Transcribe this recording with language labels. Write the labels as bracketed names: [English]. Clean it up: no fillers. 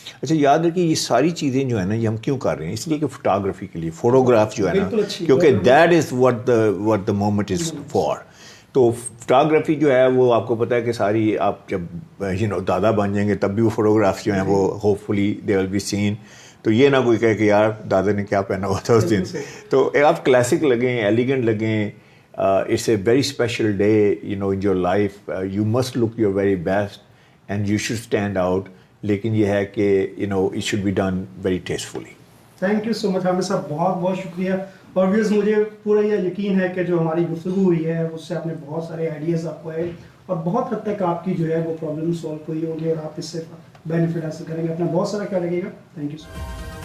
[Urdu] اچھا یاد رکھیے یہ ساری چیزیں جو ہے نا یہ ہم کیوں کر رہے ہیں, اس لیے کہ فوٹوگرافی کے لیے, فوٹوگراف جو ہے نا, کیونکہ [English] That is what the moment is for. [Urdu] تو فوٹوگرافی جو ہے وہ آپ کو پتہ ہے کہ ساری آپ جب دادا بن جائیں گے تب بھی وہ فوٹوگراف جو ہیں وہ [English] Hopefully they will be seen. [Urdu] تو یہ نہ کوئی کہے کہ یار دادا نے کیا پہنا ہوا تھا اس دن. تو آپ کلاسک لگیں, ایلیگنٹ لگیں. [English] It's a very special day, in your life. You must look your very best and you should stand out. [Urdu] لیکن یہ ہے کہ [English] it should be done very tastefully. Thank you so much [Urdu] حامد صاحب, بہت بہت شکریہ. اور ویئرز مجھے پورا یہ یقین ہے کہ جو ہماری گفتگو ہوئی ہے اس سے آپ نے بہت سارے آئیڈیاز آپ کو آئے, اور بہت حد تک آپ کی جو ہے وہ پرابلم سولو ہوئی ہوگی, اور آپ اس سے بینیفٹ حاصل کریں گے. اپنا بہت سارا خیال رکھیے گا. Thank you so much.